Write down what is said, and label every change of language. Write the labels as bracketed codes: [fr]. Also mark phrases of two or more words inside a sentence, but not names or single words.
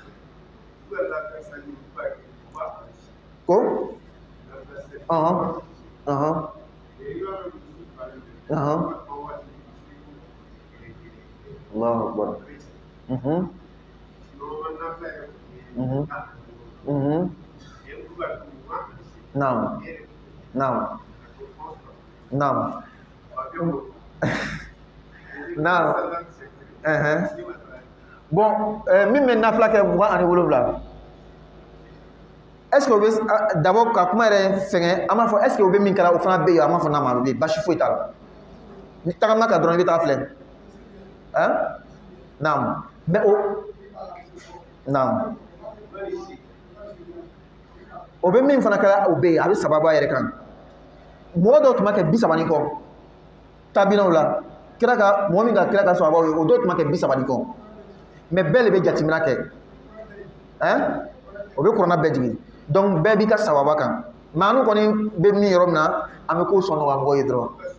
[bm] ko [ar] Allahu Akbar [bm] naam naam naam naam bon min bɛ nafila kɛ 27 [fr] est-ce que [bm] o bɛ d'abord ka kuma yɛrɛ fɛngɛ an b'a fɔ [fr] est-ce que [bm] o bɛ min kɛra o fana bɛ yen an b'a fɔ n'a ma bɛ basi foyi t'a la ni tagama ka dɔrɔn i bɛ taa filɛ naam mais o naam o bɛ min fana kɛra o bɛ yen a bɛ sababu a yɛrɛ kan mɔgɔ dɔw tun b'a kɛ 30 kɔ tabinaw la kira ka mɔgɔ min ka kira ka sababu ye o dɔw tun b'a kɛ 30 kɔ mais bɛɛ de bɛ jateminɛ kɛ o bɛ kuranna bɛɛ jigin donc bɛɛ b'i ka sababa kan mais anu kɔni bɛ min yɔrɔ min na an bɛ ko sɔn nɔgɔya mɔgɔw ye dɔrɔn